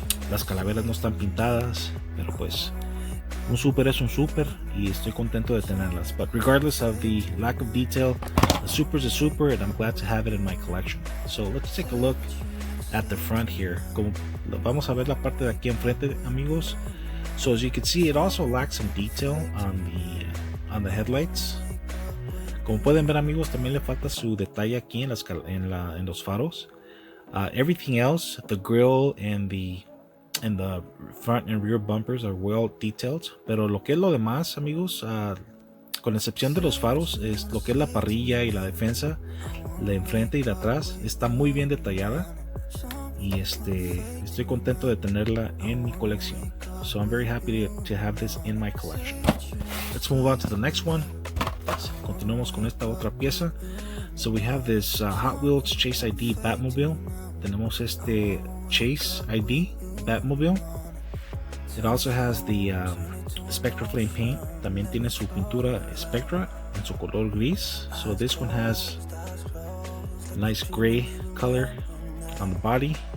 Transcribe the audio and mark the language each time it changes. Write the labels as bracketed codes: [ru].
[es] Las calaveras no están pintadas, pero pues un super es un super y estoy contento de tenerlas. [en] But regardless of the lack of detail, the super is a super and I'm glad to have it in my collection. So let's take a look at the front here. [es] Vamos a ver la parte de aquí enfrente amigos. [en] So as you can see, it also lacks some detail on the headlights. [es] Como pueden ver amigos, también le falta su detalle aquí en los faros. [en] Everything else, the grille and the front and rear bumpers are well detailed, [es] pero lo que es lo demás amigos, con excepción de los faros, es lo que es la parrilla y la defensa, la enfrente y de atrás, está muy bien detallada y estoy contento de tenerla en mi colección. [en] So I'm very happy to have this in my collection. Let's move on to the next one. [es] Continuamos con esta otra pieza. [en] So we have this Hot Wheels Chase ID Batmobile. [es] Tenemos este Chase ID Batmobile. [en] It also has the Spectra Flame paint. [es] También tiene su pintura Spectra en su color gris. [en] So this one has a nice gray color on the body.